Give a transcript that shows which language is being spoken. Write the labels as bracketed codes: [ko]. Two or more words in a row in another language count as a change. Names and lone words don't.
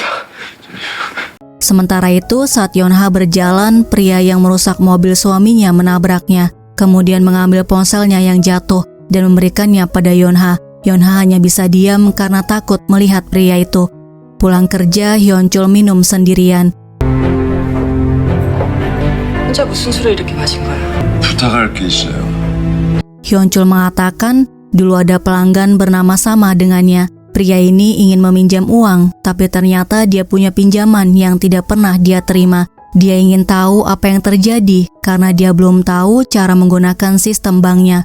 [id] Sementara itu, saat Yeon-ha berjalan, pria yang merusak mobil suaminya menabraknya, kemudian mengambil ponselnya yang jatuh dan memberikannya pada Yeon-ha. Yeon-ha hanya bisa diam karena takut melihat pria itu. Pulang kerja, Hyun-chul minum sendirian. [ko] 혼자 무슨 술을 이렇게 마신 거야? 부탁할 게 있어요. [id] Hyun-chul mengatakan dulu ada pelanggan bernama sama dengannya. Pria ini ingin meminjam uang, tapi ternyata dia punya pinjaman yang tidak pernah dia terima. Dia ingin tahu apa yang terjadi karena dia belum tahu cara menggunakan sistem banknya.